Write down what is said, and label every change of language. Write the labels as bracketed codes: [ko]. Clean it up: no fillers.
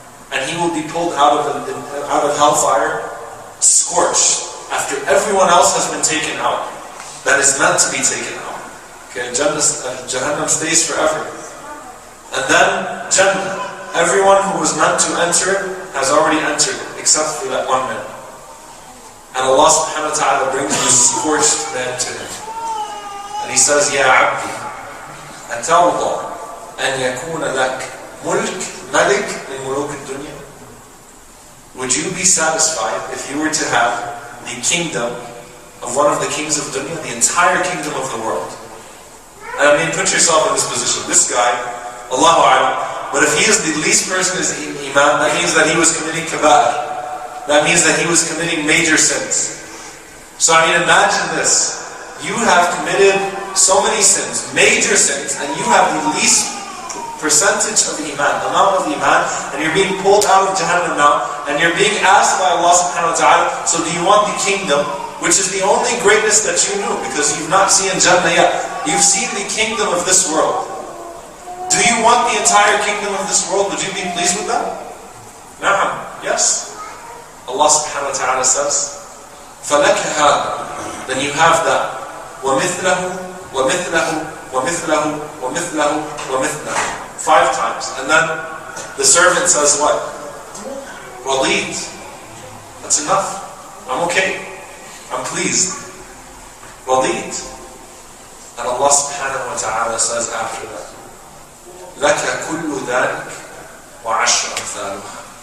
[en] And he will be pulled out of hellfire, scorched, after everyone else has been taken out, that is meant to be taken out. Okay, Jahannam stays forever. And then Jannah, everyone who was meant to enter it has already entered it, except for that one man. And Allah subhanahu wa ta'ala brings the scorched man to him. And he says, [ar] Ya Abdi, أترضى أن يكون لك ملك ملك من ملوك الدنيا? [en] Would you be satisfied if you were to have the kingdom of one of the kings of dunya, the entire kingdom of the world? And I mean, put yourself in this position. This guy, Allahu A'lam, but if he is the least person in iman, that means that he was committing kaba'ir. That means that he was committing major sins. So I mean, imagine this. You have committed so many sins, major sins, and you have the least percentage of iman, amount of iman, and you're being pulled out of Jahannam now, and you're being asked by Allah subhanahu wa ta'ala, so do you want the kingdom, which is the only greatness that you knew, because you've not seen Jannah yet. You've seen the kingdom of this world. Do you want the entire kingdom of this world? Would you be pleased with that? Na'am, yes. Allah subhanahu wa ta'ala says, [ar] فَلَكَ هَذَا, [en] then you have that. [ar] وَمِثْلَهُ وَمِثْلَهُ وَمِثْلَهُ وَمِثْلَهُ وَمِثْلَهُ [en] 5 times. And then the servant says what? Waleed. That's enough. I'm okay. I'm pleased. Waleed. And Allah subhanahu wa ta'ala says after that, [ar] لَكَ كُلُّ ذَلِكَ وَعَشْرَ أَمْثَالُهَا.